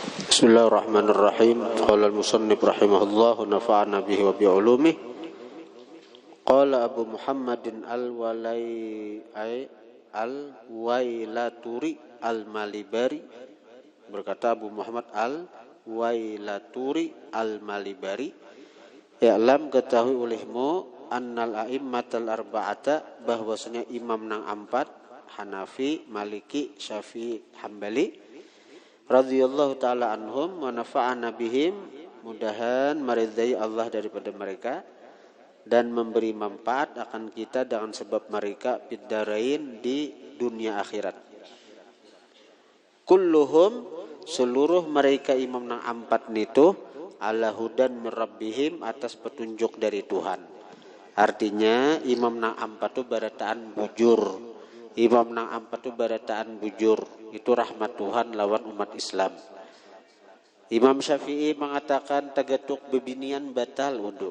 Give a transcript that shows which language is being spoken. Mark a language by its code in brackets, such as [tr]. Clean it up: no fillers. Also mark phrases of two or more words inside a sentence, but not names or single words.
[ar] بسم الله الرحمن الرحيم. قال المصنف رحمه الله ونفعنا به وبعلومه. قال أبو محمد الويلاتوري المليباري, [id] berkata Abu Muhammad al-Wailaturi al-Malibari, [ar] ya'lam, [bjn] ketahui olehmu, [ar] أن الأئمة الأربعة, [bjn] bahwasanya imam nang empat, Hanafi, Maliki, Syafi'i, Hambali, [ar] رضي الله تعالى عنهم ونفعنا بهم, [id] mudahan meridai Allah daripada mereka dan memberi manfaat akan kita dengan sebab mereka biddarain, di dunia akhirat. [bjn] Kulluhum, seluruh mereka imam nang empat nitu, [ar] على هدى من ربهم, [id] atas petunjuk dari Tuhan. [bjn] Artinya imam nang empat itu barataan bujur. Imam nang empat itu barataan bujur. Itu rahmat Tuhan lawan umat Islam. Imam Syafi'i mengatakan tagatuk bebinian batal wudu.